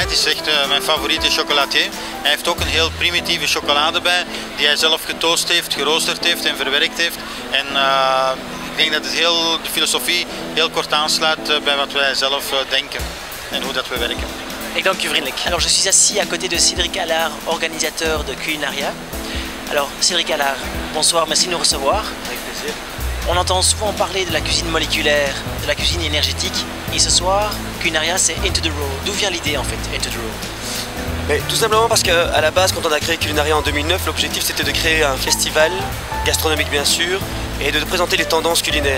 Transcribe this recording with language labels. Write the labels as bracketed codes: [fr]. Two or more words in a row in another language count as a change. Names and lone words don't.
[nl] Hij is echt mijn favoriete chocolatier. Hij heeft ook een heel primitieve chocolade bij, die hij zelf getoast heeft, geroosterd heeft en verwerkt heeft. En ik denk dat de filosofie heel kort aansluit bij wat wij zelf denken en hoe dat we werken. Ik dank u vriendelijk. [fr] Alors je suis assis à côté de Cédric Allard, organisateur de Culinaria. Alors Cédric Allard, bonsoir, merci de nous recevoir. Avec plaisir. On entend souvent parler de la cuisine moléculaire, de la cuisine énergétique, et ce soir, Culinaria c'est Into the Raw. D'où vient l'idée en fait, Into the Raw? Mais tout simplement parce qu'à la base, quand on a créé Culinaria en 2009, l'objectif c'était de créer un festival gastronomique bien sûr, et de présenter les tendances culinaires.